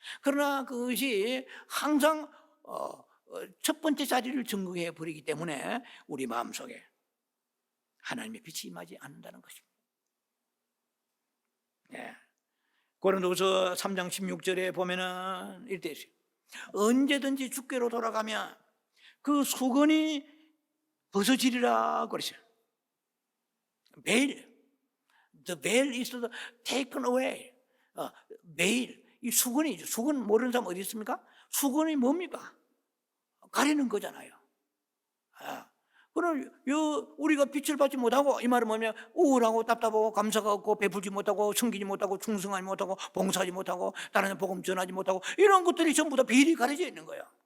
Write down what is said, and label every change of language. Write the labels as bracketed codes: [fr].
[ko] 그러나 그것이 항상 첫 번째 자리를 점거해 버리기 때문에 우리 마음속에 하나님의 빛이 임하지 않는다는 것입니다. 고린도후서 3장 16절에 보면은 이렇게 있어요. 언제든지 주께로 돌아가면 그 수건이 벗어지리라 그러죠. [en] veil, the veil is taken away. [ko] veil, 이 수건이죠. 수건 모르는 사람 어디 있습니까? 수건이 뭡니까? 가리는 거잖아요. 그럼 우리가 빛을 받지 못하고 이 말은 뭐냐면 우울하고 답답하고 감사가 없고 베풀지 못하고 섬기지 못하고 충성하지 못하고 봉사하지 못하고 다른 복음 전하지 못하고 이런 것들이 전부 다 비리 가려져 있는 거예요.